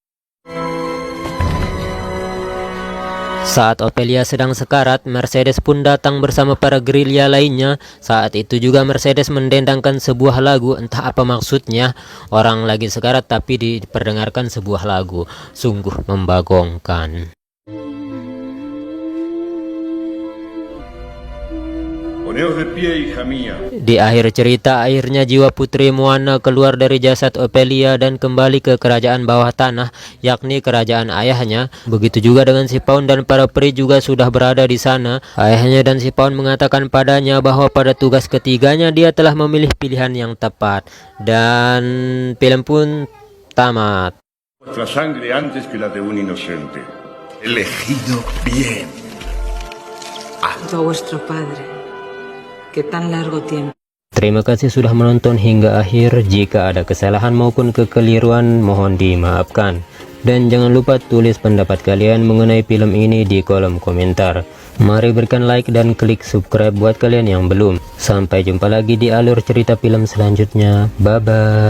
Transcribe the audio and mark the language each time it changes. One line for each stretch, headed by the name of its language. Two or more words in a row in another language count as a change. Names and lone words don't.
Indonesian: Saat Ophelia sedang sekarat, Mercedes pun datang bersama para gerilya lainnya. Saat itu juga Mercedes mendendangkan sebuah lagu, entah apa maksudnya. Orang lagi sekarat tapi diperdengarkan sebuah lagu. Sungguh membagongkan.
Spanish: Poneos de pie, hija mía.
Indonesian: Di akhir cerita, akhirnya jiwa putri Moana keluar dari jasad Ophelia dan kembali ke kerajaan bawah tanah, yakni kerajaan ayahnya. Begitu juga dengan si Paun dan para peri juga sudah berada di sana. Ayahnya dan si Paun mengatakan padanya bahwa pada tugas ketiganya dia telah memilih pilihan yang tepat. Dan film pun tamat.
Spanish: Vuestra sangre antes que la de un inocente. Elegido bien. Junto a vuestro padre, que tan largo tiempo.
Indonesian: Terima kasih sudah menonton hingga akhir. Jika ada kesalahan maupun kekeliruan, mohon dimaafkan. Dan jangan lupa tulis pendapat kalian mengenai film ini di kolom komentar. Mari berikan like dan klik subscribe buat kalian yang belum. Sampai jumpa lagi di alur cerita film selanjutnya.